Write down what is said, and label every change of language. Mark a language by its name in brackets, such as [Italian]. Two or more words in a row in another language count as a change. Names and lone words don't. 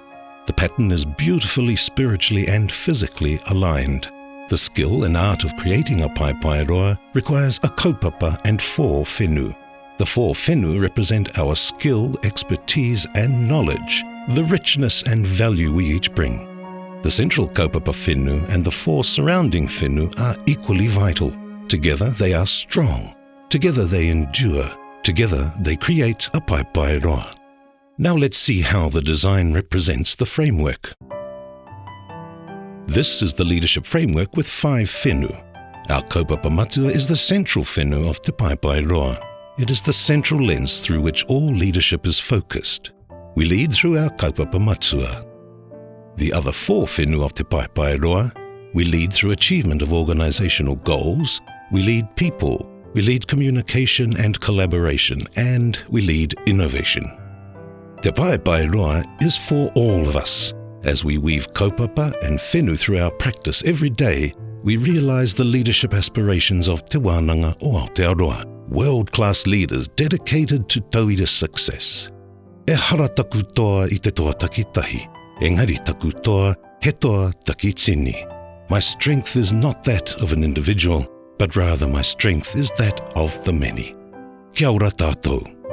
[English] The pattern is beautifully spiritually and physically aligned. The skill and art of creating a Paepaeroa requires a kaupapa and 4 whenua. The 4 whenua represent our skill, expertise and knowledge, the richness and value we each bring. The central [Māori] kaupapa whenua [English] and the 4 surrounding whenua are equally vital. Together they are strong. Together they endure. Together they create a Paepaeroa. Now let's see how the design represents the framework. This is the leadership framework with 5 whenua. Our [Māori] kaupapa matua [English] is the central whenua of Te Paepaeroa. It is the central lens through which all leadership is focused. We lead through our [Māori] kaupapa matua. [English] The other 4 whenua of Te Paepaeroa, we lead through achievement of organisational goals, we lead people, we lead communication and collaboration, and we lead innovation. Te Paepaeroa is for all of us. As we weave kaupapa and whenua through our practice every day, we realise the leadership aspirations of Te Wānanga o Aotearoa, world-class leaders dedicated to tauira success. [Māori] E hara taku toa I te toa takitahi, engari taku toa he toa takitini. [English] My strength is not that of an individual, but rather my strength is that of the many. [Māori] Kia ora tātou.